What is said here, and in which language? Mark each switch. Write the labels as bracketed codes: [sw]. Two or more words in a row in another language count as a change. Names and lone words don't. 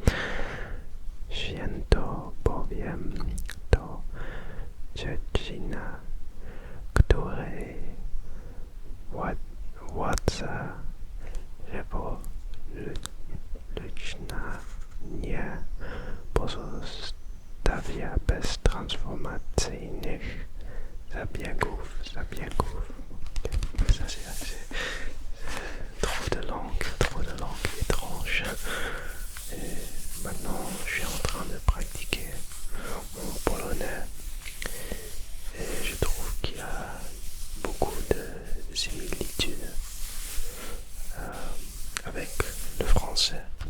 [pl] Święto bowiem to dziedzina, której władza rewolucyjna nie pozostawia bez transformacyjnych zabiegów. [fr] Ça c'est trop de langues étranges. Et maintenant, je suis en train de pratiquer mon polonais et je trouve qu'il y a beaucoup de similitudes avec le français.